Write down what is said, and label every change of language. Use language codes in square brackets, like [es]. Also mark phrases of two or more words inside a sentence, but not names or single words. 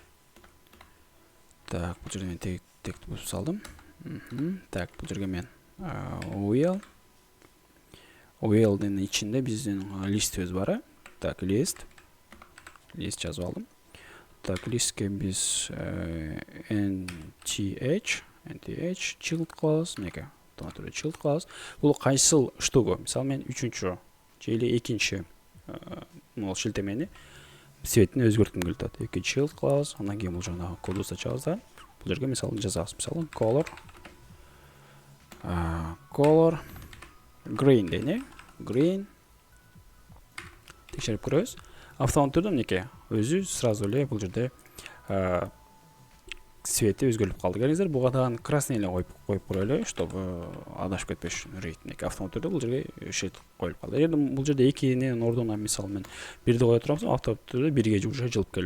[ky] Так, бул жерде мен текст бузуп салдым. Так, бул жерге мен UL-дин ичинде биздин листибиз бар. Так, лист жазып алдым. Так, листке биз [en] NTH child class [ky] неке. [en] Child class. [ky] Бул кайсыл штугу? Мисалы, мен 3-чү же 2-чи шилтемени цветин өзгөрткүм келип атат. [en] Child class, [ky] андан кийин бул жана кодду ачабыз да. Бул жерге мисалы жазабыз. Мисалы, [en] color green дейин, green. [ky] Текшерип көрөбүз. Автомат түрдө мынеке өзү сразу эле бул жерде цвети өзгөрүп калды. Келиңиздер, буга дагы красный эле коюп коелу, чтобы адашып кетпеш үчүн рейтинг. Автомат түрдө бул жерге шит коюп калды. Эгерде бул жерде 2-нин ордуна мисалы мен 1-ди кое турсам, автомат түрдө 1-ге уже жылып келди.